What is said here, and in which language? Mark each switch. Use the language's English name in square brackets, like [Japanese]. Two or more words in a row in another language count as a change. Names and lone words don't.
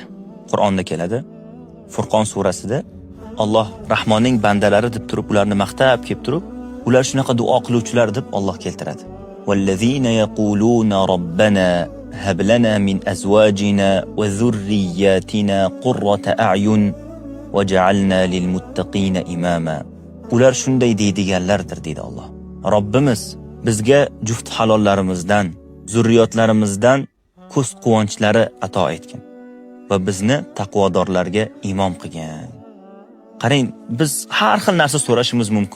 [Uzbek] Qur'onda keladi. Furqon surasida Alloh Rahmonning bandalari deb turib, ularni maqtab kelib turib, ular shunaqa duo qiluvchilar deb Alloh keltiradi. [Arabic] والذين يقولون ربنا هب لنا من أزواجنا وذرياتنا قرة أعين واجعلنا للمتقين إماما. [Uzbek] Ular shunday deydiganlardir deydi Alloh. Robbimiz bizga juft halollarimizdan, zurriyotlarimizdan ko'z quvonchlari ato etgan va bizni taqvodorlarga imom qilgan. Qarang, biz har xil narsa so'rashimiz mumkin.